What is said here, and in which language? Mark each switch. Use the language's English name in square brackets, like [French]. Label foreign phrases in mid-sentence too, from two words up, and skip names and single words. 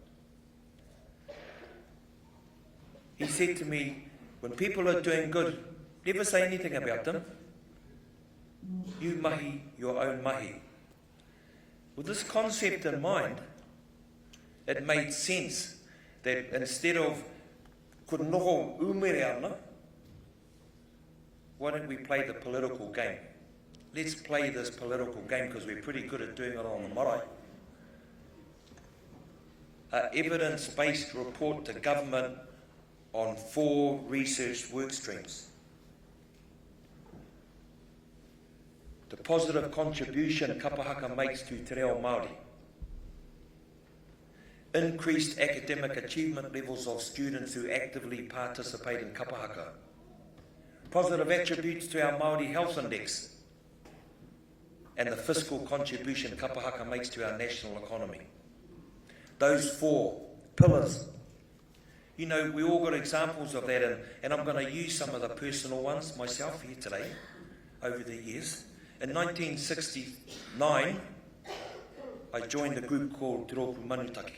[English] He said to me, when people are doing good, never say anything about them. You mahi your own mahi. With this concept in mind, it made sense that instead of [Māori] kunoho umere ana, [English] why don't we play the political game? Let's play this political game because we're pretty good at doing it on the marae. An evidence-based report to government on 4 research work streams. The positive contribution [Māori] kapa haka [English] makes to [Māori] te reo Māori. [English] Increased academic achievement levels of students who actively participate in [Māori] kapa haka. [English] Positive attributes to our Māori Health Index. And the fiscal contribution [Māori] kapa haka [English] makes to our national economy. Those 4 pillars. You know, we all got examples of that, and I'm going to use some of the personal ones myself here today, over the years. In 1969, I joined a group called Te Rōpū Manutaki.